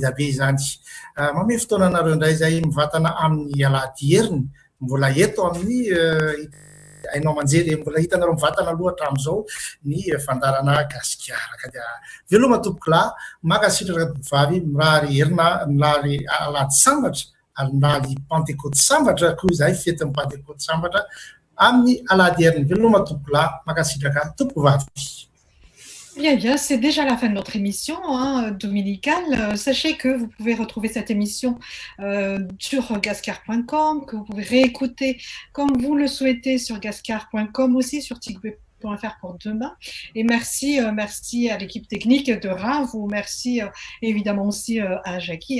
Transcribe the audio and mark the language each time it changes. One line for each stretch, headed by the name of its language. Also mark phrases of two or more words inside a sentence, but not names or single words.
Malagasy: da be izany mame fotoana nareo indray zay mivatana amin'ny alahady heriny mbola eto amin'ny ainao manjery mbola hitanareo mivatana aloha hatramin'izao ny fandarana gasikara ka dia veloma tompoko lahy makasitraka vavy mirary herina milary alahady sambatra alahady pentecote sambatra koa izay fetin'ny pentecote sambatra amin'ny alahady heriny veloma tompoko lahy makasitraka tompoko vavy.
French: Bien, bien, c'est déjà la fin de notre émission dominicale. Sachez que vous pouvez retrouver cette émission sur gascar.com, que vous pouvez réécouter comme vous le souhaitez sur gascar.com, aussi sur tigweb.fr pour demain. Et merci à l'équipe technique de Ravo, merci évidemment aussi à Jackie.